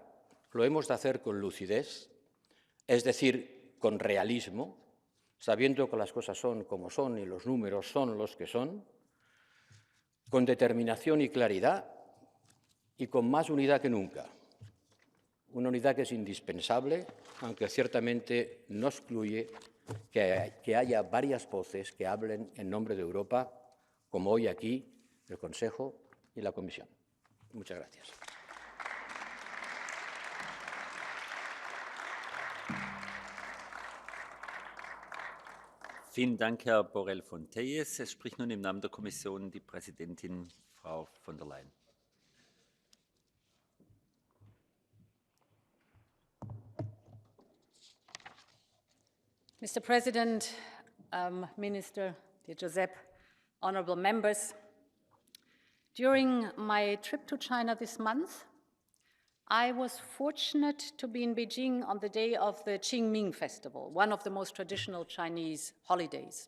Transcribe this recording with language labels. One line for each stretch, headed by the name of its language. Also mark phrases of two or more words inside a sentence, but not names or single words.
Spanish: Lo hemos de hacer con lucidez, es decir, con realismo, sabiendo que las cosas son como son y los números son los que son, con determinación y claridad y con más unidad que nunca. Una unidad que es indispensable, aunque ciertamente no excluye que haya varias voces que hablen en nombre de Europa, como hoy aquí el Consejo y la Comisión. Muchas gracias.
German: Vielen Dank, Herr Borrell-Fontelles. Es spricht nun im Namen der Kommission die Präsidentin, Frau von der Leyen.
English: Mr. President, Minister De Josep, honorable members, during my trip to China this month, I was fortunate to be in Beijing on the day of the Qingming Festival, one of the most traditional Chinese holidays.